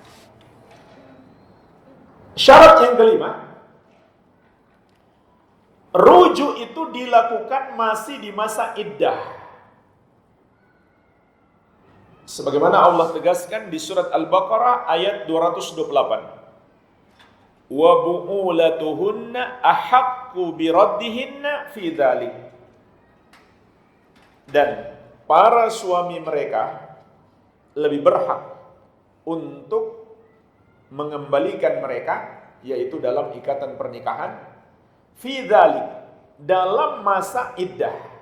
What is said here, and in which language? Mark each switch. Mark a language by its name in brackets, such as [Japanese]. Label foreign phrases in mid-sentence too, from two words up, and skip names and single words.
[Indonesian] Syarat yang kelima, rujuk itu dilakukan masih di masa iddah. Sebagaimana Allah tegaskan di surat Al-Baqarah ayat 228. [Arabic] وبعولتهن أحق بردهن في ذلك. [Indonesian] Dan para suami mereka lebih berhak untuk mengembalikan mereka, yaitu dalam ikatan pernikahan, [Arabic] في ذلك, [Indonesian] dalam masa iddah.